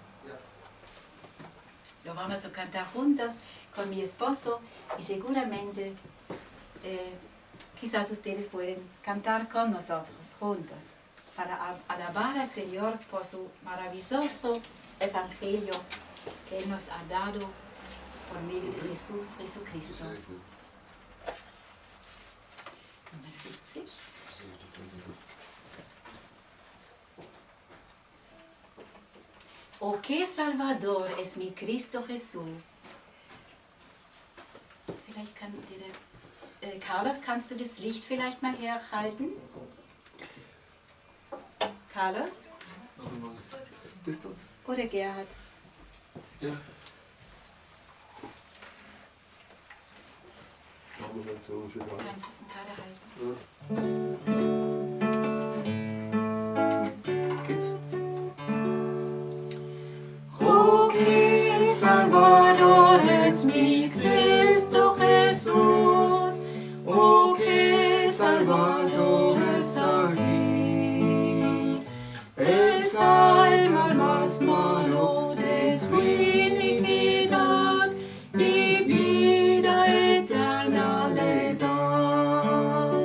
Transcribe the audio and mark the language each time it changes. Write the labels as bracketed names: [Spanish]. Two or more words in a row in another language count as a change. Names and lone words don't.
[Spanish] Lo vamos a cantar juntos con mi esposo y seguramente quizás ustedes pueden cantar con nosotros juntos para alabar al Señor por su maravilloso evangelio que Él nos ha dado por medio de Jesús Jesucristo. [German] Nummer 70. [Spanish] Oh, qué Salvador es mi Cristo Jesús. [German] Vielleicht kann Carlos, kannst du das Licht vielleicht mal herhalten? Carlos? Oder Gerhard? Ja. Kannst du es mir gerade halten? Jetzt geht's. [Spanish] Oh, que Salvador es mi Cristo Jesús. Oh, que Salvador es aquí. El salva al más malo de su iniquidad y vida eterna le da.